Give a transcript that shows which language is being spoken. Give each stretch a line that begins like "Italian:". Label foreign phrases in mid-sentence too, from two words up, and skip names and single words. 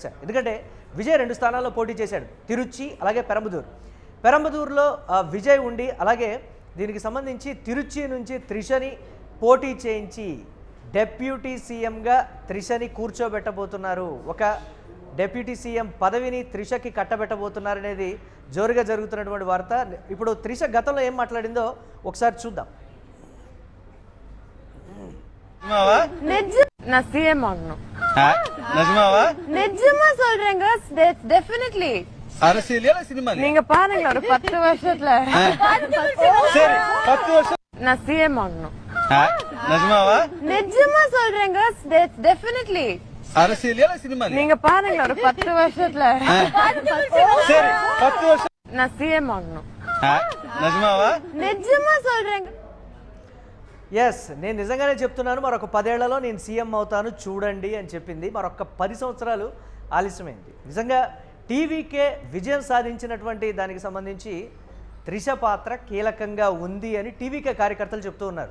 Telugu: ఎందుకంటే విజయ్ 2 స్థానాల్లో పోటీ చేశాడు, తిరుచి అలాగే పెరంబదూరులో విజయ్ ఉండి, అలాగే దీనికి సంబంధించి తిరుచి నుంచి త్రిషని పోటీ చేయించి డిప్యూటీ సీఎంగా త్రిషని కూర్చోబెట్టబోతున్నారు. ఒక డిప్యూటీ సీఎం పదవిని త్రిషకి కట్టబెట్టబోతున్నారనేది జోరుగా జరుగుతున్నటువంటి వార్త. ఇప్పుడు త్రిష గతంలో ఏం మాట్లాడిందో ఒకసారి చూద్దాం.
Tamil: நான் சிஎம் ஆகணும். நிஜமாவா? நிஜமா சொல்றேங்க. டெஃபினெட்லி. அரசியலா சினிமா? நீங்க பாருங்க ஒரு 10 வருஷத்துல. சரி 10 வருஷம் நான் சிஎம் ஆகணும். நிஜமாவா? நிஜமா சொல்றேங்க. டெஃபினெட்லி. அரசியலா சினிமா? நீங்க பாருங்க ஒரு 10 வருஷத்துல. சரி 10 வருஷம் நான் சிஎம் ஆகணும். நிஜமாவா? நிஜமா சொல்றேங்க.
Telugu: ఎస్, నేను నిజంగానే చెప్తున్నాను, మరొక 10 ఏళ్లలో నేను సీఎం అవుతాను చూడండి అని చెప్పింది. మరొక 10 సంవత్సరాలు ఆలస్యమైంది. నిజంగా టీవీకే విజయం సాధించినటువంటి దానికి సంబంధించి త్రిష పాత్ర కీలకంగా ఉంది అని టీవీకే కార్యకర్తలు చెప్తూ ఉన్నారు.